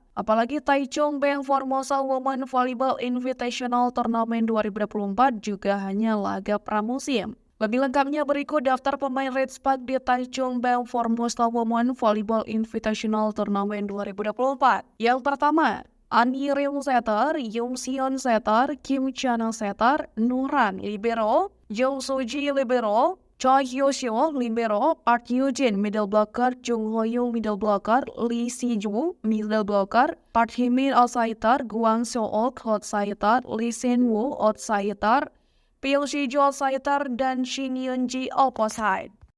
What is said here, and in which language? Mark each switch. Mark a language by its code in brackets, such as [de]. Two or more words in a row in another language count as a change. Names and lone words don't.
[id] Apalagi Taichung Beng Formosa Women Volleyball Invitational Tournament 2024 juga hanya laga pramusim. Lebih lengkapnya berikut daftar pemain Ritspa di Taichung Beng Formosa Women Volleyball Invitational Tournament 2024. Yang pertama, Ani Ryung Setter, Yung Sion Setter, Kim Chana Setter, Nuran Libero, Jung Suji Libero, Choi Hyo-seo Libero, Park Yoo-jin [en] Middle Blocker, [id] Jung Ho-young [en] Middle Blocker, [id] Lee Si-ju [en] Middle Blocker, [id] Park Hee-min Outsider, Gwang So-ok Outsider, Lee Sin-woo Outsider, Pyong Si-jo Outsider, dan Shin Yeon-ji Opposite.